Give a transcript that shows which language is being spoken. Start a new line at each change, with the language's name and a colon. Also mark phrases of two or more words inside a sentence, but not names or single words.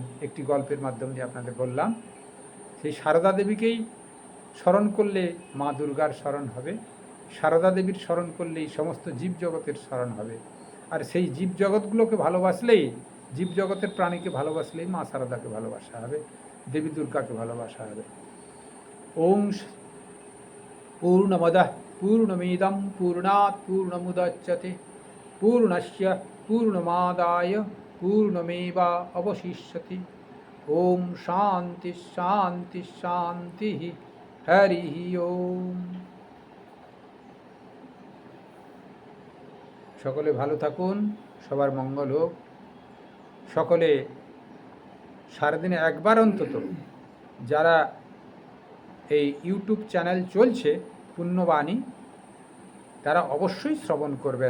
Bangla: একটি গল্পের মাধ্যমে দিয়ে আপনাদের বললাম, সেই সারদা দেবীকেই স্মরণ করলে মা দুর্গার স্মরণ হবে, সারদা দেবীর স্মরণ করলেই সমস্ত জীবজগতের স্মরণ হবে। আর সেই জীবজগৎগুলোকে ভালোবাসলেই, জীবজগতের প্রাণীকে ভালোবাসলেই মা সারদাকে ভালোবাসা হবে, দেবী দুর্গাকে ভালোবাসা হবে।
Sanskrit: ওম পূর্ণমদঃ পূর্ণমিদং পূর্ণাৎ পূর্ণমুদচ্যতে পূর্ণস্য পূর্ণমাদায় পূর্ণমেবা অবশিষ্যতি। ওম শান্তি শান্তি শান্তি।
Bangla: হরি ওম। সকলে ভালো থাকুন, সবার মঙ্গল হোক। সকলে সারাদিনে একবার অন্তত, যারা এই ইউটিউব চ্যানেল চলছে পুণ্যবাণী, তারা অবশ্যই শ্রবণ করবেন।